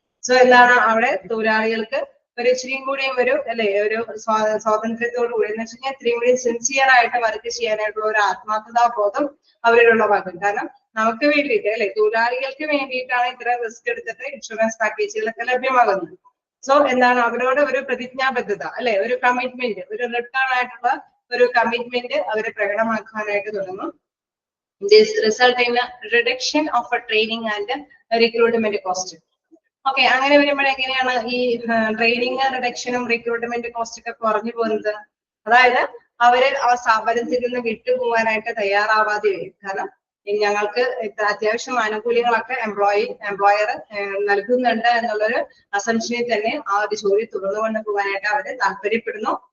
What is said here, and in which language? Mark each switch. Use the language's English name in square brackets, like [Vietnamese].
[Malayalam] So എന്താണ് അവിടെ തൊഴിലാളികൾക്ക് ഒരു ഇച്ചിരിയും കൂടിയും ഒരു അല്ലെ ഒരു സ്വാതന്ത്ര്യത്തോടു കൂടി എന്ന് വെച്ച് കഴിഞ്ഞാൽ ഇത്രയും കൂടി സിൻസിയർ ആയിട്ട് വർക്ക് ചെയ്യാനായിട്ടുള്ള ഒരു ആത്മാർത്ഥതാബോധം അവരിലുള്ളതാകും. കാരണം നമുക്ക് വേണ്ടിയിട്ട് അല്ലെ തൊഴിലാളികൾക്ക് വേണ്ടിയിട്ടാണ് ഇത്ര റിസ്ക് എടുത്തിട്ട് ഇൻഷുറൻസ് പാക്കേജുകളൊക്കെ ലഭ്യമാകുന്നത്. സോ എന്താണ് അവരോട് ഒരു പ്രതിജ്ഞാബദ്ധത അല്ലെ, ഒരു കമ്മിറ്റ്മെന്റ്, ഒരു റിട്ടേൺ ആയിട്ടുള്ള ഒരു കമ്മിറ്റ്മെന്റ് അവരെ പ്രകടമാക്കാനായിട്ട് തുടങ്ങും. [English] This result in a reduction of a training and recruitment cost. [Malayalam] Okay, അങ്ങനെ വരുമ്പോൾ എങ്ങനെയാണ് ഈ ട്രെയിനിങ് റിഡക്ഷനും റിക്രൂട്ട്മെന്റ് കോസ്റ്റ് ഒക്കെ കുറഞ്ഞു പോകുന്നത്? അതായത് അവര് ആ സ്ഥാപനത്തിൽ നിന്ന് വിട്ടുപോകാനായിട്ട് തയ്യാറാവാതെ വരും. കാരണം ഞങ്ങൾക്ക് അത്യാവശ്യം ആനുകൂല്യങ്ങളൊക്കെ എംപ്ലോയർ നൽകുന്നുണ്ട് എന്നുള്ളൊരു അസംഷനിൽ തന്നെ ആ ഒരു ജോലി തുടർന്നു കൊണ്ട് പോകാനായിട്ട് അവര് താല്പര്യപ്പെടുന്നു.